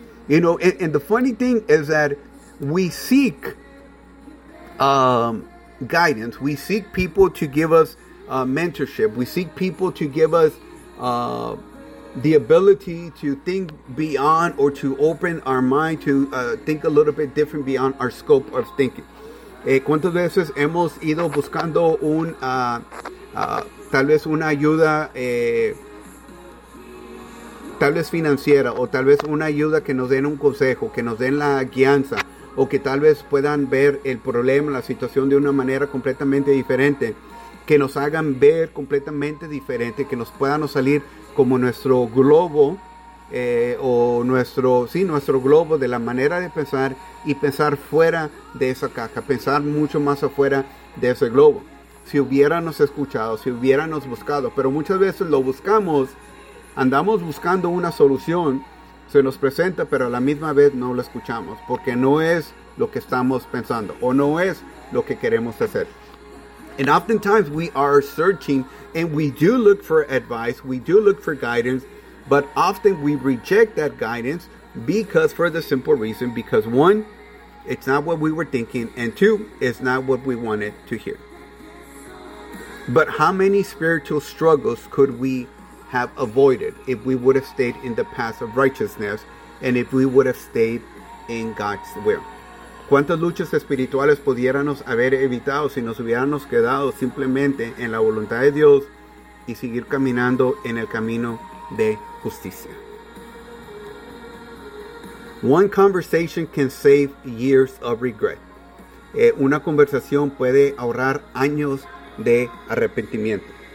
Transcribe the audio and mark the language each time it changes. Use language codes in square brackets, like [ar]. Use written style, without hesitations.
[en] You know, and the funny thing is that we seek guidance. We seek people to give us mentorship. We seek people to give us the ability to think beyond or to open our mind to think a little bit different beyond our scope of thinking. [es] ¿Cuántas veces hemos ido buscando un tal vez una ayuda tal vez financiera o tal vez una ayuda que nos den un consejo, que nos den la guianza o que tal vez puedan ver el problema, la situación de una manera completamente diferente, que nos hagan ver completamente diferente, que nos puedan salir como nuestro globo nuestro globo de la manera de pensar y pensar fuera de esa caja, pensar mucho más afuera de ese globo? Si hubiéramos escuchado, si hubiéramos buscado, pero muchas veces lo buscamos, andamos buscando una solución, se nos presenta, pero a la misma vez no lo escuchamos porque no es lo que estamos pensando o no es lo que queremos hacer. [en] And oftentimes we are searching and we do look for advice, we do look for guidance, but often we reject that guidance because for the simple reason, because one, it's not what we were thinking, and two, it's not what we wanted to hear. But how many spiritual struggles could we have avoided if we would have stayed in the path of righteousness and if we would have stayed in God's will? [es] ¿Cuántas luchas espirituales pudiéramos haber evitado si nos hubiéramos quedado simplemente en la voluntad de Dios y seguir caminando en el camino de justicia? [en] One conversation can save years of regret. [es] Una conversación puede ahorrar años de arrepentimiento.